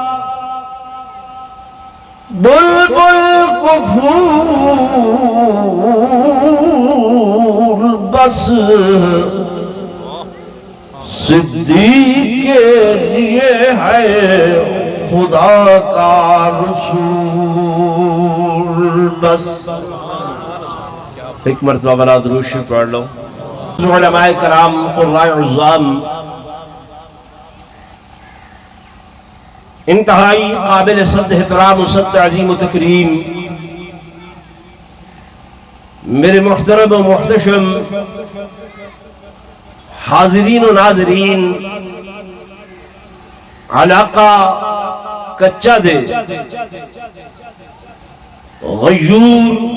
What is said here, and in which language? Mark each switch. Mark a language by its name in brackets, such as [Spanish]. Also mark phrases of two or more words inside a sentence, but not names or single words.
[Urdu] بلبل کو پھول بس، صدیق کے لیے ہے خدا کا رسول بس. ایک مرتبہ بلا درود شریف پڑھ لو. علماء کرام قراء عظام انتہائی قابل صد احترام و صد تعظیم و تکریم میرے محترم و محتشم حاضرین و ناظرین، علاقہ کچا دے غیور